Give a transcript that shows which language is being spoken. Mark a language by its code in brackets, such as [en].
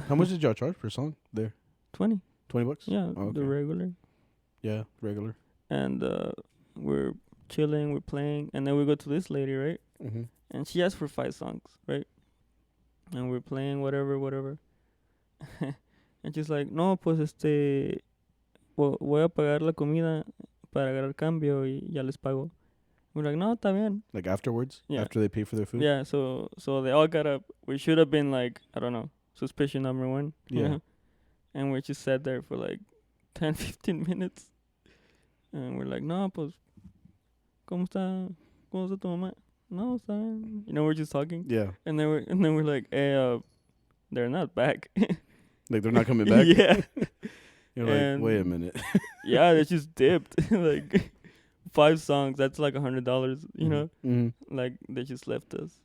[en] how much did y'all charge per song there? $20. $20? Yeah, the regular. Yeah, regular. And we're chilling, we're playing, and then we go to this lady, right? Mm-hmm. And she asked for 5 songs, right? And we're playing whatever. And she's like, [es] no, pues voy a pagar la comida para agarrar cambio y ya les pago. [en] We're like, [es] no, está bien. [en] Like afterwards? Yeah. After they pay for their food? Yeah, so they all got up. We should have been like, I don't know, suspicion number 1. Yeah. You know? And we just sat there for like 10, 15 minutes. And we're like, [es] no, pues, ¿cómo está tu mamá? No, está bien. [en] You know, we're just talking. Yeah. And then we're like, hey, they're not back. Like they're not coming back? Yeah. You're like, wait a minute. Yeah, they just dipped. Like 5 songs, that's like $100, you know? Mm-hmm. Like they just left us.